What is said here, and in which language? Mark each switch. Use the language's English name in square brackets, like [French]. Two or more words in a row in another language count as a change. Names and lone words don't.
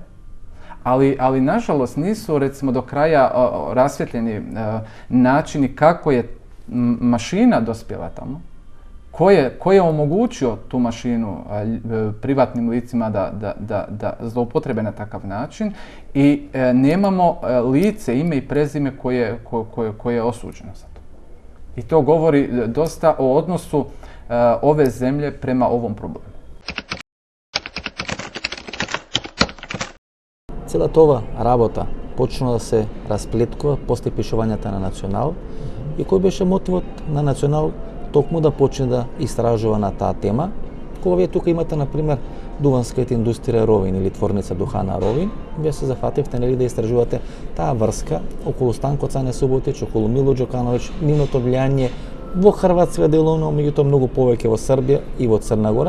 [Bosnian] Ali nažalost nisu recimo do kraja rasvjetljeni načini kako je mašina dospjela tamo, ko je omogućio tu mašinu privatnim licima da zloupotrebe na takav način i nemamo lice, ime i prezime koje je osuđeno za to. I to govori dosta o odnosu ove zemlje prema ovom problemu. [Macedonian] Целата ова работа почна да се расплеткува после пишувањата на Национал и кој беше мотивот на Национал токму да почне да истражува на таа тема. Кога вие тука имате, например, дуванската индустрија Ровин или творница Духана Ровин, вие се зафативте да истражувате таа врска околу Станко Цане Суботич, околу Мило Џокановиќ, нивното влијание во Хрватска деловно, меѓутоа многу повеќе во Србија и во Црна Гора.